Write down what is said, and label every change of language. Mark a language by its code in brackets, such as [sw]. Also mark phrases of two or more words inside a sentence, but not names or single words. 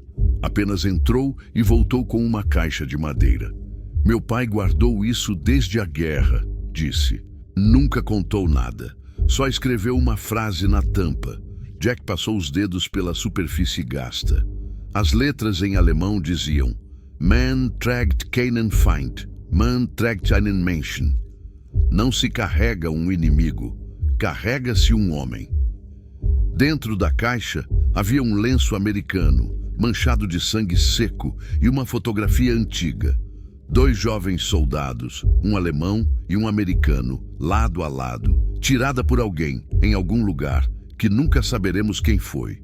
[pt] Apenas entrou e voltou com uma caixa de madeira. "Meu pai guardou isso desde a guerra", disse. "Nunca contou nada. Só escreveu uma frase na tampa." Jack passou os dedos pela superfície gasta. As letras em alemão diziam: [de] "Man trägt keinen Feind, man trägt einen Menschen." [pt] Não se carrega um inimigo, carrega-se um homem. Dentro da caixa havia um lenço americano, manchado de sangue seco, e uma fotografia antiga. 2 jovens soldados, um alemão e um americano, lado a lado, tirada por alguém, em algum lugar, que nunca saberemos quem foi.